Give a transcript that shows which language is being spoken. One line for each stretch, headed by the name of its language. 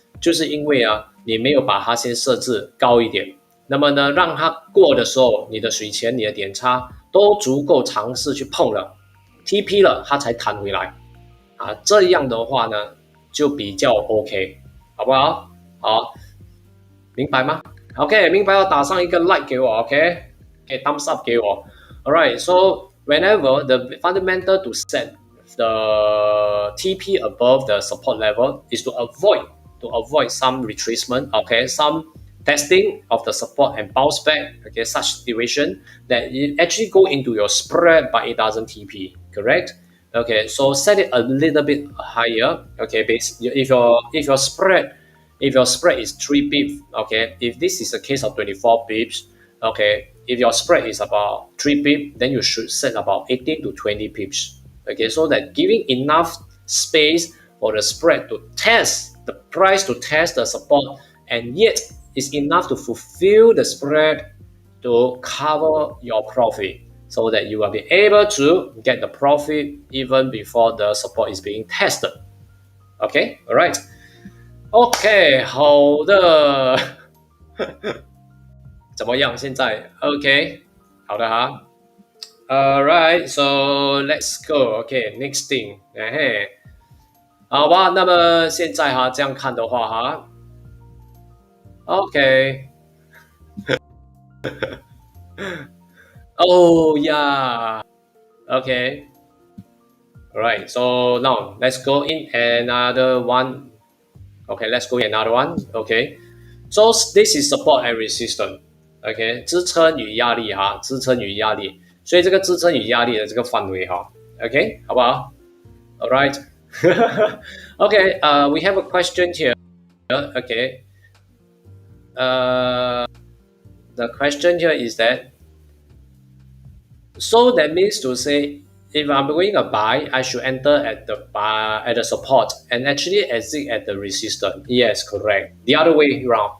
Chinese: 就是因为啊你没有把它先设置高一点，那么呢让它过的时候，你的水钱、你的点差都足够尝试去碰了，TP 了，它才弹回来啊。这样的话呢就比较 OK，好不好？好，明白吗？OK，明白要打上一个 like 给我，OK，
English: thumbs up
Chinese: 给我。
English: Alright, so whenever the fundamental to set the TP above the support level is to avoid some retracement, okay, some testing of the support and bounce back, okay, such situation that it actually go into your spread but it doesn't TP, correct? Okay, so set it a little bit higher. Okay, if your spread is 3 pips, okay, if this is a case of 24 pips, okay, if your spread is about 3 pips, then you should set about 18 to 20 pips. Okay, so that giving enough space for the spread to test the price, to test the support, and yet is enough to fulfill the spread to cover your profit, so that you will be able to get the profit even before the support is being tested. Okay, all right.
Chinese: OK，好的，怎么样？现在 OK，好的哈。
English: Alright, so let's go. OK, next thing.
Chinese: 嘿，好吧。那么现在哈，这样看的话哈，OK。
English: Oh yeah. OK. Alright, so now let's go in another one. Okay, let's go in another one. Okay, so this is support and resistance.
Chinese: OK，支撑与压力哈，支撑与压力，所以这个支撑与压力的这个范围哈，OK，好不好？All right.
English: Okay, we have a question here. Okay, the question here is that, so that means to say, if I'm going to buy, I should enter at the support and actually exit at the resistance. Yes, correct. The other way around.